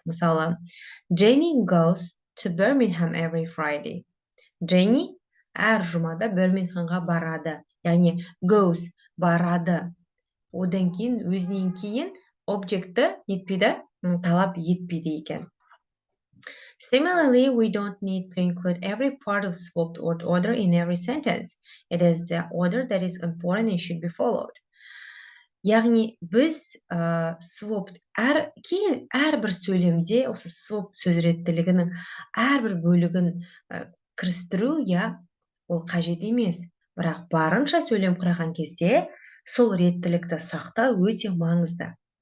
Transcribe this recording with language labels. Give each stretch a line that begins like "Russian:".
Kazakh: Мысалы,
English: Jenny goes to Birmingham every Friday.
Kazakh: Jenny әр жұмада Бирмингемға барады. Яғни goes барады. Одан кейін өзінен кейін объектті нетпейді, талап етпейді екен.
English: Similarly, we don't need to include every part of swapped order in every sentence. It is the order that is important and should be followed.
Kazakh: Яғни біз swapped әрбір сөйлемде осы swapped сөз реттілігінің әрбір бөлігін кірістіру, ол қажет емес. Бірақ барынша сөйлем құраған кезде сол реттілікті сақтау өте маңызды.